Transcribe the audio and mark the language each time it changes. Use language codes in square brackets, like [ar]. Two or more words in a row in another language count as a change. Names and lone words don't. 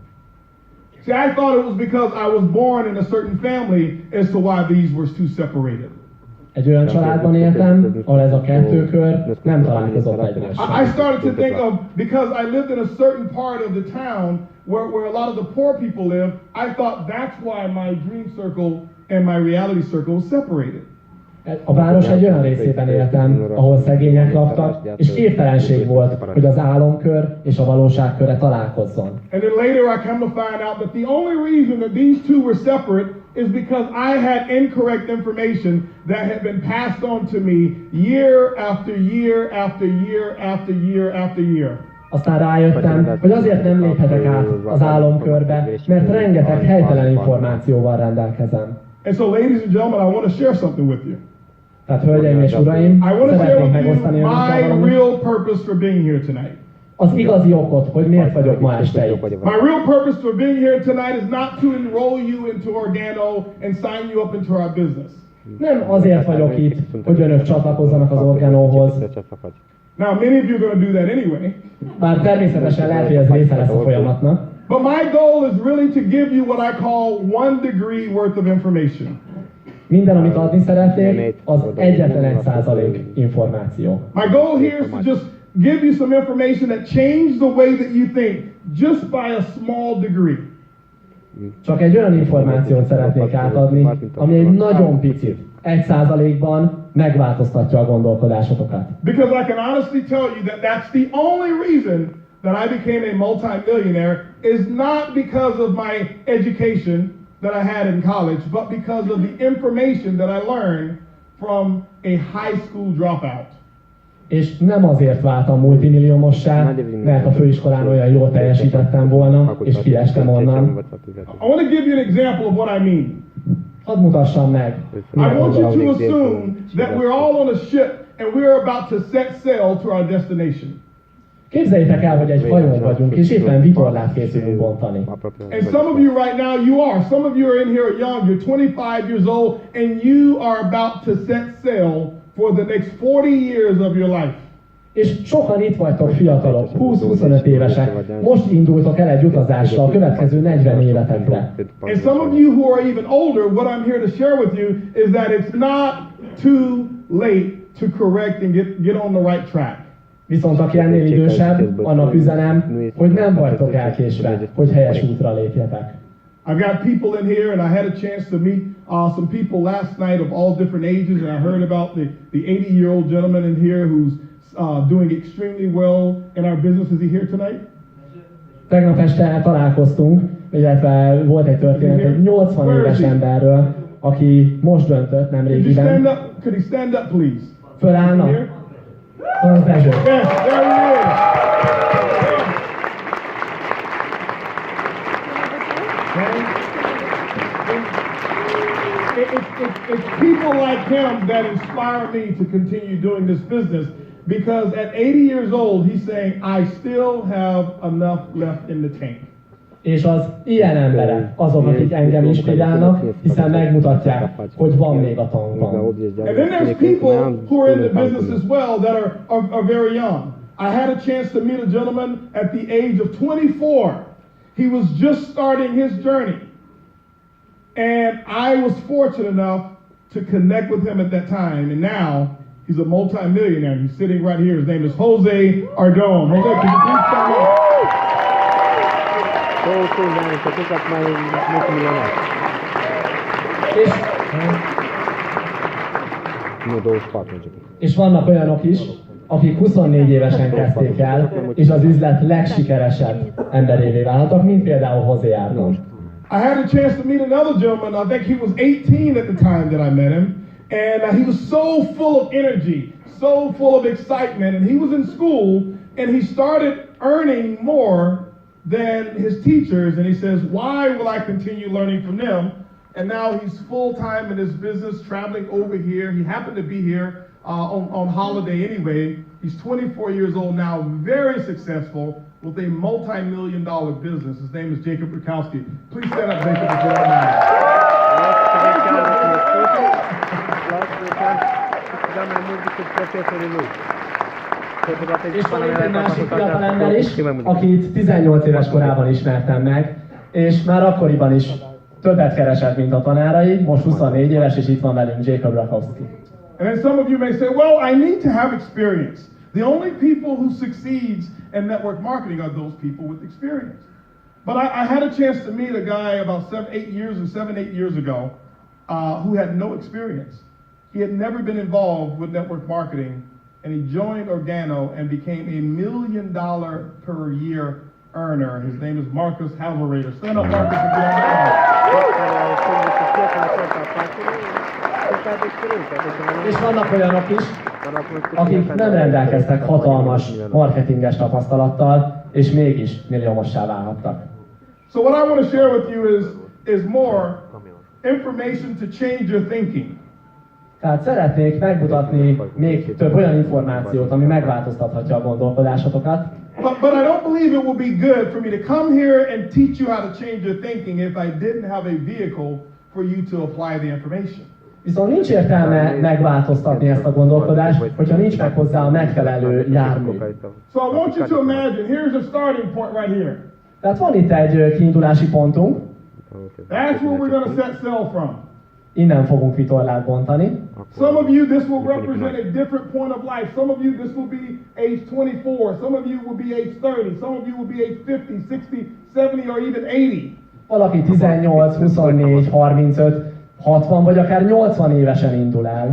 [en] See, I thought it was because I was born in a certain family as to why these were two separated. [hu] Egy olyan családban éltem, ahol ez a kettő kör nem találkozott egymással. [en] I started to think of, because I lived in a certain part of the town where a lot of the poor people live, I thought that's why my dream circle and my reality circle was separated. [hu] A város egy olyan részében éltem, ahol szegények laktak, és képtelenség volt, hogy az álomkör és a valóságköre találkozzon. [en] And then later I come to find out that the only reason that these two were separate is because I had incorrect information that had been passed on to me year after year after year after year after year. [hu] Aztán rájöttem, hogy azért nem léphetek át az álomkörbe, mert rengeteg helytelen információval rendelkezem. [en] And so, ladies and gentlemen, I want to share something with you. [hu] Tehát, hölgyeim és uraim, [en] I want to share [hu] szeretnék [en] with you [hu] megosztani önökkel [en] my [hu] valamit. [en] real purpose for being here tonight. [hu] Az igazi okot, hogy miért vagyok ma este itt. [en] My real purpose for being here tonight is not to enroll you into Organo and sign you up into our business. [hu] Nem azért vagyok itt, hogy önök csatlakozzanak az orgánóhoz. [en] Now, many of you are going to do that anyway. [hu] Bár természetesen lehet, hogy ez része lesz a folyamatnak. [en] But my goal is really to give you what I call 1 degree worth of information. [hu] Minden, amit adni szeretnék, az egyetlen 1% információ. [en] My goal here is to just give you some information that changes the way that you think, just by a small degree. [hu] Csak egy olyan információt szeretnék átadni, ami egy nagyon picit, 1%-ban megváltoztatja a gondolkodásotokat. [en] Because I can honestly tell you that that's the only reason that I became a multi-millionaire is not because of my education that I had in college, but because of the information that I learned from a high school dropout. [hu] És nem azért váltam multimilliómossá, mert a főiskolán olyan jól teljesítettem volna, és kiestem onnan. [en] I want to give you an example of what I mean. [hu] Hadd mutassam meg. [en] I want you to assume that we're all on a ship and we're about to set sail to our destination. [hu] Képzeljétek el, hogy egy hajón vagyunk, és éppen vitorlát készülünk bontani. [en] And some of you right now, you are. Some of you are in here young, you're 25 years old, and you are about to set sail for the next 40 years of your life. [hu] És sokan itt vagytok fiatalok, 20-25 évesek, most indultok el egy utazásra a következő 40 évetekre. [en] And some of you who are even older, what I'm here to share with you is that it's not too late to correct and get on the right track. [hu] Viszont aki ennél idősebb, annak üzenem, hogy nem vagytok elkésve, hogy helyes útra lépjetek. [en] I've got people in here, and I had a chance to meet some people last night of all different ages, and I heard about the 80-year-old gentleman in here who's doing extremely well in our business. Is he here tonight? [hu] Tegnap este találkoztunk, illetve volt egy történet egy 80 éves emberről, aki most döntött nemrégiben. [en] Could he stand up, please? [hu] Fölállna? Az Dezső. [en] Yes, there he is. It's people like him that inspire me to continue doing this business, because at 80 years old, he's saying, I still have enough left in the tank. [hu] És az ilyen emberek azok, akik engem inspirálnak, hiszen megmutatják, hogy van még a tankban. [en] And then there's people who are in the business as well that are very young. I had a chance to meet a gentleman at the age of 24. He was just starting his journey. And I was fortunate enough to connect with him at that time. And now he's a multi-millionaire. He's sitting right here. His name is Jose Ardon. Jose, can you please come up? [hu] És vannak olyanok is, akik 24 évesen kezdték el, és az üzlet legsikeresebb emberévé váltak, mint például Jose Ardon. [en] I had a chance to meet another gentleman. I think he was 18 at the time that I met him. And he was so full of energy, so full of excitement. And he was in school, and he started earning more than his teachers. And he says, why will I continue learning from them? And now he's full-time in his business, traveling over here. He happened to be here on holiday anyway. He's 24 years old now, very successful with a multi-million-dollar business. His name is Jacob Rukowski. Please stand up, Jacob, if you don't mind. [hu] És van itt egy másik fiatal ember is, akit 18 éves korában ismertem meg, és már akkoriban is többet keresett, mint a tanárai, most 24 éves, és itt van velünk Jacob Rakowski. [en] And then some of you may say, well, I need to have experience. The only people who succeeds in network marketing are those people with experience. But I had a chance to meet a guy about 7-8 years ago who had no experience. He had never been involved with network marketing, and he joined Organo and became $1 million per year earner. His name is Marcus Halverator. Stand up, Marcus, if you [hu] És vannak olyanok is, akik nem rendelkeztek hatalmas marketinges tapasztalattal, és mégis milliómossá válhattak. [en] So what I want to share with you is more information to change your thinking. [hu] Tehát szeretnék megmutatni még több olyan információt, ami megváltoztathatja a gondolkodásotokat. [en] But I don't believe it would be good for me to come here and teach you how to change your thinking if I didn't have a vehicle for you to apply the information. [hu] Viszont nincs értelme megváltoztatni ezt a gondolkodást, hogyha nincs meg hozzá a megfelelő jármű. [en] So I want you to imagine, here's a starting point right here. [hu] Tehát van itt egy kiindulási pontunk. [en] That's where we're going to set sail from. [hu] Innen fogunk vitorlát bontani. [en] Some of you, this will represent a different point of life. Some of you, this will be age 24. Some of you will be age 30. Some of you will be age 50, 60, 70, or even 80. [hu] Valaki 18, 24, 35, 60 vagy akár 80 évesen indul el.